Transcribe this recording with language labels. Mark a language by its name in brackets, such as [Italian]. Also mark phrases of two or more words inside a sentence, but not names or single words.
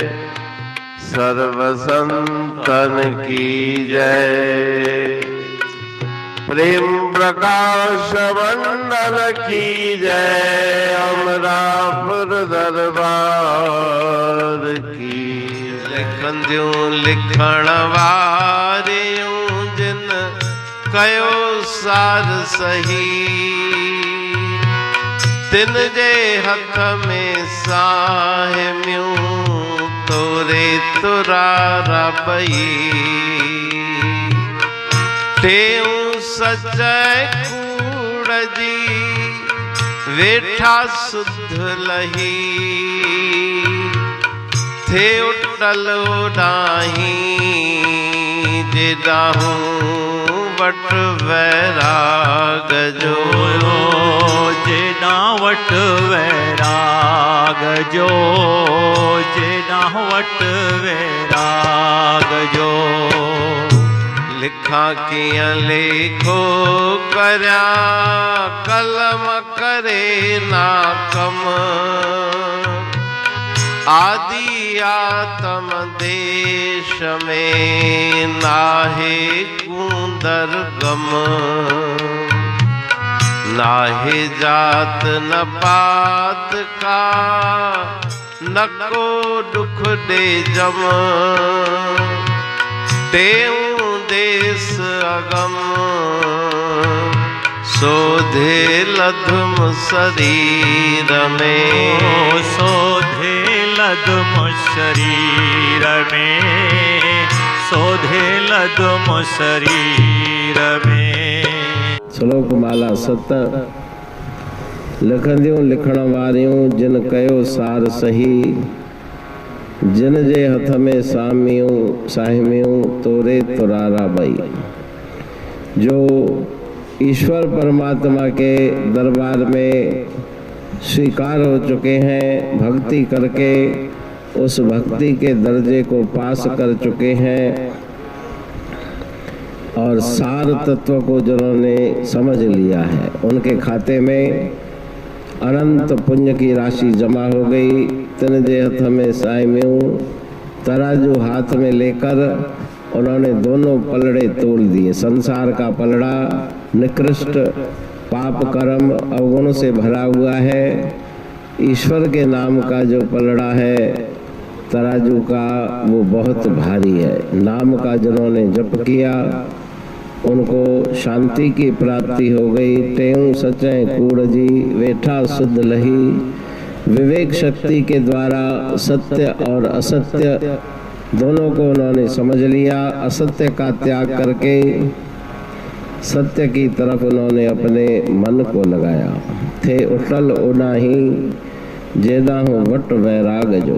[Hindi] सर्व संतन की जय। प्रेम प्रकाश मंडल की जय। [Sindhi] अमरापुर दरबार की लिखन द्यूं लिखण वारियूं जिन कयो सार सही। तिन जे हथ में साहिम्यूं तोरे तुरारा पई। टेऊं सच कूड़ जी वेठा सुध लही। थे उटल उडाही जेडाहूं वट वैराग जो। जेना वट वैराग जो। जेना वट वैराग जो। लिखा कियां लेखो करया कलम करे ना कम। आदि आत्म देश में नाहे कूंदर गम। नाहे जात न पात का न को दुख दे जम। तेऊं देश अगम सोधे लधुम शरीर में। सोधे लधुम शरीर में। सोधे लधुम शरीर में। श्लोक माला 7। लिखंदियूं लिखण वारियूं जिन कयो सार सही। जिन जे हथ में साहिम्यूं तोरे तुरारा बई। [Hindi] जो ईश्वर परमात्मा के दरबार में स्वीकार हो चुके हैं, भक्ति करके उस भक्ति के दर्जे को पास कर चुके हैं और सार तत्व को जिन्होंने समझ लिया है, उनके खाते में अनंत पुण्य की राशि जमा हो गई। [Sindhi] तिन जे हथ में साहिम्यूं [Hindi] तराजू हाथ में लेकर उन्होंने दोनों पलड़े तोल दिए। संसार का पलड़ा निकृष्ट पाप कर्म अवगुण से भरा हुआ है। ईश्वर के नाम का जो पलड़ा है तराजू का, वो बहुत भारी है। नाम का जिन्होंने जप किया उनको शांति की प्राप्ति हो गई। [Sindhi] टेऊं सचै कूड़ जी वेठा सुध लही। [Hindi] विवेक शक्ति के द्वारा सत्य और असत्य दोनों को उन्होंने समझ लिया। असत्य का त्याग करके सत्य की तरफ उन्होंने अपने मन को लगाया। [Sindhi] थे उठल उडाही जेदाहूं वट वैराग जो।